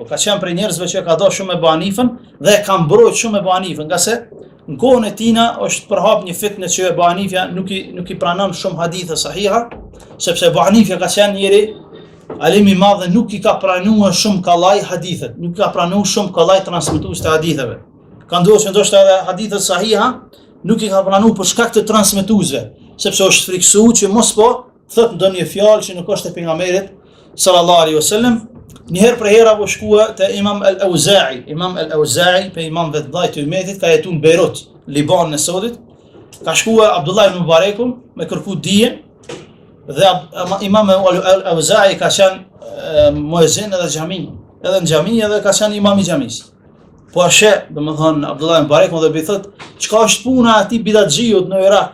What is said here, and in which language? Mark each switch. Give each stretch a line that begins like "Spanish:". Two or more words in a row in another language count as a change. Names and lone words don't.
Albanian: Ka qenë prej njerëzve që ka dashur shumë Ebu Hanifën dhe ka mbrojtur shumë Ebu Hanifën, nga se në kohën e tina është përhap një fitnë që Ebu Hanifja nuk i pranon shumë hadithe sahiha, sepse Ebu Hanifja ka qenë njëri alim i madh dhe nuk i ka pranuar shumë kallaj hadithet, nuk i ka pranuar shumë kallaj transmetues të haditheve. Ka ndodhur që ndoshta edhe hadithet sahiha nuk i ka pranuar për shkak të transmetuesve, sepse është friksuar që mos po thot ndonjë fjalë që nuk është e pejgamberit
Arabic: صلى الله عليه وسلم.
Albanian: Njëherë për hera po shkua te Imam al-Auza'i. Imam al-Auza'i, pe imamëve të mëdhenj të umetit, ka jetuar në Beirut, Liban në Sodit. Ka shkua Abdullah ibn Mubareku me kërku dijen, dhe Imam al-Auza'i ka qenë muezzin edhe xhami, edhe në xhami edhe ka qenë imam i xhamisë. Po ashe, domethënë Abdullah ibn Mubareku dhe i thot, çka është puna e atij bidatxhiut në Irak?